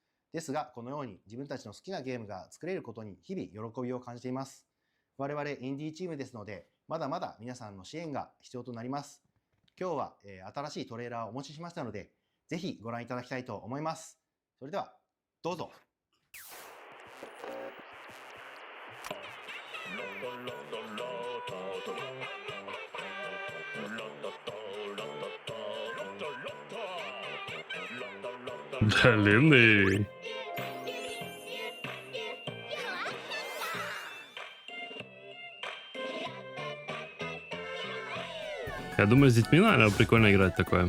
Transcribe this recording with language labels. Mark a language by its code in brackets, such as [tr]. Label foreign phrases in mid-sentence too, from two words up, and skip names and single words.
[ja] ですがこのように自分たちの好きなゲームが作れることに日々喜びを感じています。我々インディーチームですのでまだまだ皆さんの支援が必要となります。今日は、新しいトレーラーをお持ちしましたのでぜひご覧いただきたいと思います。それではどうぞ。 [ru] Длинный. Я думаю, с детьми, наверное, прикольно играть такое.